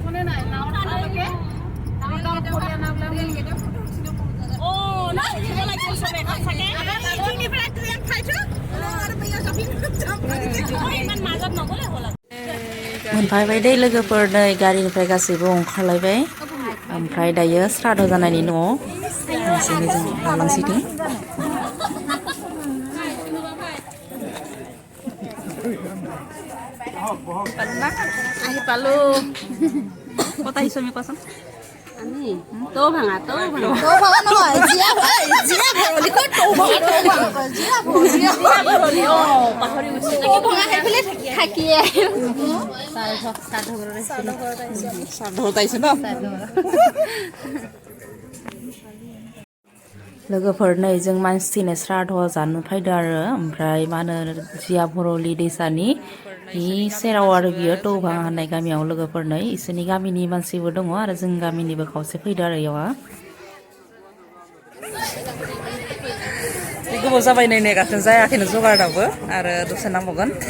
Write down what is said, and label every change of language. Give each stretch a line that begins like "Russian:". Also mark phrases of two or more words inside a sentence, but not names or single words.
Bodo: मोनफैबाय दे लोगोफोर नै गारिनिफ्राय गासैबो ओंखारलायबाय ओमफ्राय दायो श्राद्ध जानायनि न'आव नोंसोरनि जों लांलांसिगोन
Assamese: আহি পালো ক'ত আহিছো আমি কোৱাচোন আমি তো ভাঙা নহয় জিয়া ভৰলি ক'ত তো ভাঙা জিয়া ভৰলি পাহৰি গৈছে তো ভাঙা সেইফালে থাকিয়ে শ্ৰাদ্ধ আহিছো ন
Bodo: लोगोफोर नै जों मानसि थैनाय श्राद्ध जानो फैदों आरो ओमफ्राय मा होनो जिया भरलि दैसानि सेराव आरो बियो टौभाङा होननाय गामियाव लोगोफोर नै इसोरनि गामिनि मानसिबो दङ आरो जों गामिनिबो खावसे फैदों आरो इयावहा गोबाव जाबाय नै नेगासिनो जायाखैनो जगार दाबो आरो दसे नांबावगोन